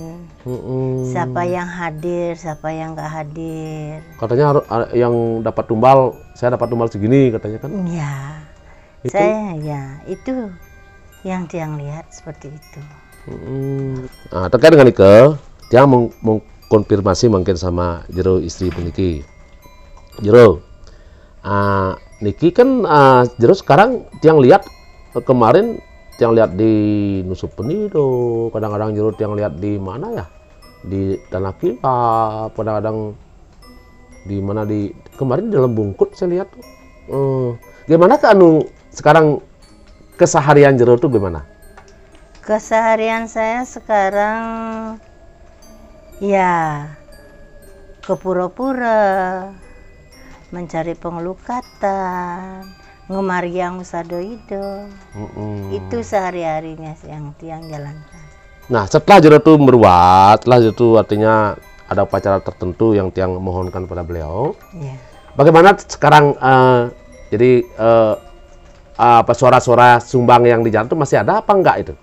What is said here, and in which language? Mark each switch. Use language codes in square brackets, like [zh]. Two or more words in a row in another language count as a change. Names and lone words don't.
[id] Siapa yang hadir, siapa yang nggak hadir. Katanya yang dapat tumbal, saya dapat tumbal segini katanya kan? Iya. Itu? Saya ya itu yang dia lihat seperti itu. Nah, terkait dengan itu, dia mengkonfirmasi mungkin sama Jero istri peniki. Jero, niki kan Jero sekarang yang lihat kemarin yang lihat di Nusup Penido, kadang-kadang Jero yang lihat di mana ya? Di Tanah Kilap, kadang-kadang di mana di kemarin di dalam Bungkut saya lihat. Gimana ke sekarang keseharian Jero tuh gimana? Keseharian saya sekarang ya ke pura-pura, mencari pengelukatan, ngemariang usadoido. Itu sehari-harinya yang tiang jalankan. Nah, setelah Jero tuh berbuat, setelah itu artinya ada upacara tertentu yang tiang mohonkan pada beliau. Yeah. Bagaimana sekarang jadi apa suara-suara sumbang yang di jalan itu masih ada apa enggak itu?